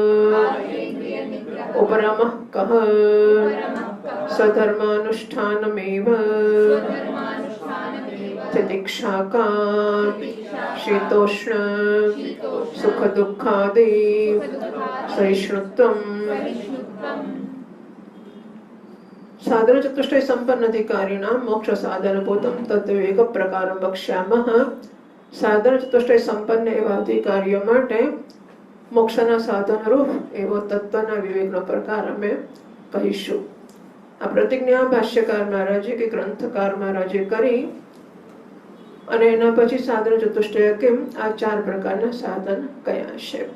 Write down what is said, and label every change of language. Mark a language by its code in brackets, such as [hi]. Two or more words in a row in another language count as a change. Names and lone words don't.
[sa] उपरमः कः स्वधर्मानुष्ठानमेव तितिक्षा का शीतोष्ण सुख दुःखादि सहिष्णुत्वम्. साधन चतुष्टय संपन्न अधिकारिणां मोक्ष साधन भूतं तत्त्वविवेक प्रकारं वक्ष्यामः. साधन चतुष्टय संपन्न [gu] એવા અધિકારીઓ માટે મોક્ષના સાધન રૂપ એવો તત્વના વિવેકનો પ્રકાર અમે કહીશું. આ પ્રતિજ્ઞા ભાષ્યકાર મહારાજે કે ગ્રંથકાર મહારાજે કરી અને એના પછી સાધન ચતુષ્ટય કેમ આ 4 પ્રકારના સાધન કયા છે.